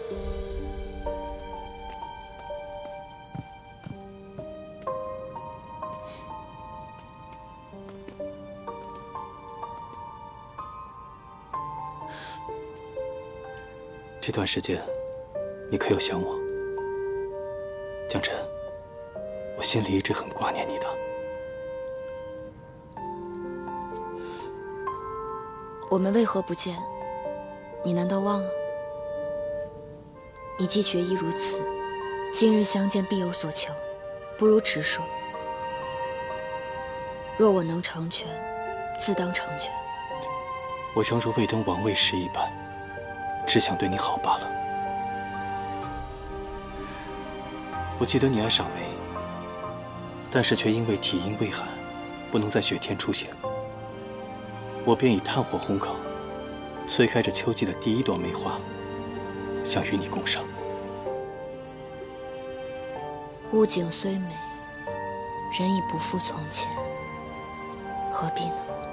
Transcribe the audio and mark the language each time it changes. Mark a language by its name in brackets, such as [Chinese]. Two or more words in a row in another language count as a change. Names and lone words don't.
[Chinese] 这段时间，你可有想我？将臣，我心里一直很掛念你的。我們為何不見？你難道忘了？你既決意如此，今日相見必有所求，不如直說。若我能成全，自當成全。我誠如未登王位時一般。只想對你好罷了。我記得你愛賞梅，但是卻因為體陰畏寒，不能在雪天出現。我便以炭火烘烤，催開着秋季的第一朵梅花，想與你共賞。物景雖美，人已不復從前，何必呢？